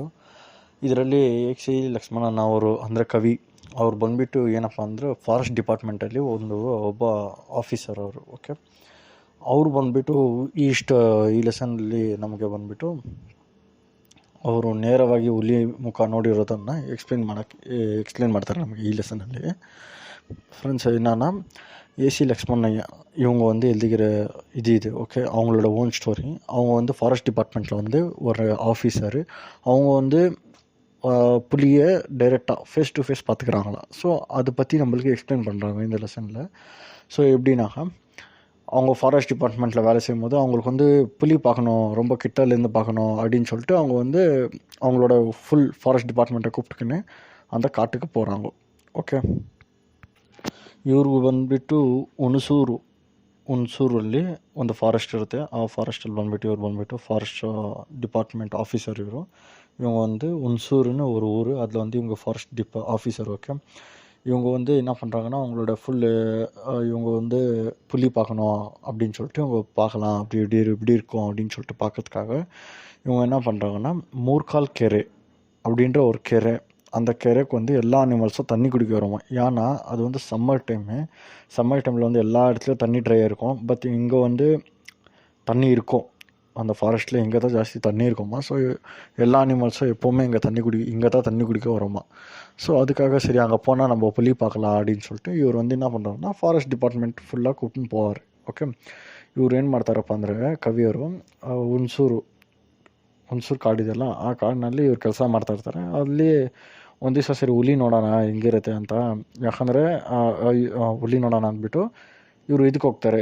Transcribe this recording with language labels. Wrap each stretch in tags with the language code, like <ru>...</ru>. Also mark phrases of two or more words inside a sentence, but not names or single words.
<kn>ಇದರಲ್ಲಿ AC ಲಕ್ಷ್ಮಣನ್ ಅವರು ಅಂದರೆ ಕವಿ ಅವ್ರು ಬಂದುಬಿಟ್ಟು ಏನಪ್ಪ ಅಂದರೆ</kn> <en>forest departmentಲ್ಲಿ</en> <kn>ಒಬ್ಬ ಆಫೀಸರ್ ಅವರು. ಓಕೆ, ಅವರು ಬಂದುಬಿಟ್ಟು ಈ ಲೆಸನ್ನಲ್ಲಿ ನಮಗೆ ಬಂದುಬಿಟ್ಟು ಅವರು ನೇರವಾಗಿ ಹುಲಿ ಮುಖ ನೋಡಿರೋದನ್ನು ಎಕ್ಸ್ಪ್ಲೇನ್ ಮಾಡ್ತಾರೆ ನಮಗೆ ಈ ಲೆಸನಲ್ಲಿ.</kn> <ta>ஃப்ரெண்ட்ஸ், என்னன்னா AC லக்ஷ்மணையா இவங்க எழுதிக்கிற இது ஓகே, அவங்களோட</ta> <en>own story.</en> <ta>அவங்க</ta> <en>forest departmentடில்</en> <ta>ஒரு ஆஃபீஸரு. அவங்க புலியை டைரெக்டாக</ta> <en>face to face</en> <ta>பார்த்துக்கிறாங்களாம். ஸோ அதை பற்றி நம்மளுக்கு எக்ஸ்பிளைன் பண்ணுறாங்க இந்த லெசனில். ஸோ எப்படின்னாக்கா, அவங்க</ta> <en>forest departmentடில்</en> <ta>வேலை செய்யும்போது அவங்களுக்கு புலி பார்க்கணும், ரொம்ப கிட்டலேருந்து பார்க்கணும் அப்படின்னு சொல்லிட்டு அவங்களோட</ta> <en>full forest departmentடை</en> <ta>கூப்பிட்டுக்கின்னு அந்த காட்டுக்கு போகிறாங்க.</ta> <kn>ಓಕೆ, ಇವ್ರಿಗೂ ಬಂದುಬಿಟ್ಟು ಹುಣಸೂರಲ್ಲಿ ಒಂದು ಫಾರೆಸ್ಟ್ ಇರುತ್ತೆ. ಆ ಫಾರೆಸ್ಟಲ್ಲಿ ಬಂದುಬಿಟ್ಟು</kn> <en>forest department officer</en> <kn>ಇವರು ಹುಣಸೂರುன்னு</kn> <ta>ஒரு ஊர். அதில் இவங்க</ta> <en>forest officer.</en> <ta>ஓகே, இவங்க என்ன பண்ணுறாங்கன்னா, அவங்களோட ஃபுல்லு இவங்க புலி பார்க்கணும் அப்படின்னு சொல்லிட்டு இவங்க பார்க்கலாம், இப்படி இருக்கும் அப்படின்னு சொல்லிட்டு பார்க்கறதுக்காக இவங்க என்ன பண்ணுறாங்கன்னா, மூர்கால் கெரை அப்படின்ற ஒரு கெரை. அந்த கெரைக்கு எல்லா அனிமல்ஸும் தண்ணி குடிக்க வருமா. ஏன்னா அது</ta> <en>summer timeல்</en> <ta>எல்லா இடத்துலையும் தண்ணி ட்ரையாக இருக்கும். பட் இங்கே தண்ணி இருக்கும். அந்த ஃபாரஸ்ட்டில் இங்கே தான் ஜாஸ்தி தண்ணி இருக்குமா. ஸோ எல்லா அனிமல்ஸும் எப்போவுமே இங்கே தான் தண்ணி குடிக்க வருமா. ஸோ அதுக்காக சரி அங்கே போனால் நம்ம புலி பார்க்கலாம் அப்படின்னு சொல்லிட்டு இவர் என்ன பண்ணுறாருன்னா,</ta> <en>forest department fullஆக</en> <ta>கூப்பிட்டுன்னு போவார்.</ta> <kn>ಓಕೆ, ಇವ್ರು ಏನು ಮಾಡ್ತಾರಪ್ಪ ಅಂದರೆ, ಕವಿಯವರು ಹುಣಸೂರು ಕಾಡಿದೆಯಲ್ಲ, ಆ ಕಾಡಿನಲ್ಲಿ ಇವ್ರು ಕೆಲಸ ಮಾಡ್ತಾಯಿರ್ತಾರೆ. ಅಲ್ಲಿ ಒಂದು ದಿವಸ ಸರಿ ಹುಲಿ ನೋಡೋಣ ಹೆಂಗಿರುತ್ತೆ ಅಂತ. ಯಾಕಂದರೆ ಹುಲಿ ನೋಡೋಣ ಅಂದ್ಬಿಟ್ಟು ಇವರು ಇದಕ್ಕೆ ಹೋಗ್ತಾರೆ.</kn>